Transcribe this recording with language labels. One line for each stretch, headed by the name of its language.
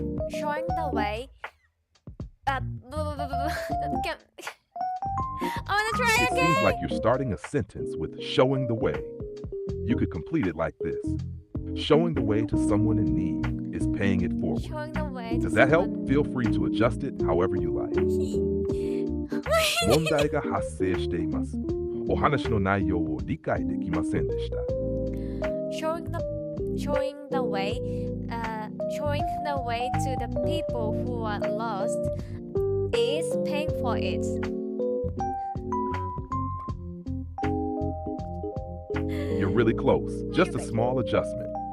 English: Showing the way. Okay. I wanna try It again. seems like you're starting a sentence with showing the way. You could complete it like this. Showing the way to someone in need is paying it forward. Showing the way. Does that help? Feel free to adjust it however you like.
Japanese: 問題が発生しています。お話の内容を理解できませんでした。
English: showing the way to the people who are lost is paying for it. You're really close. Just a small adjustment.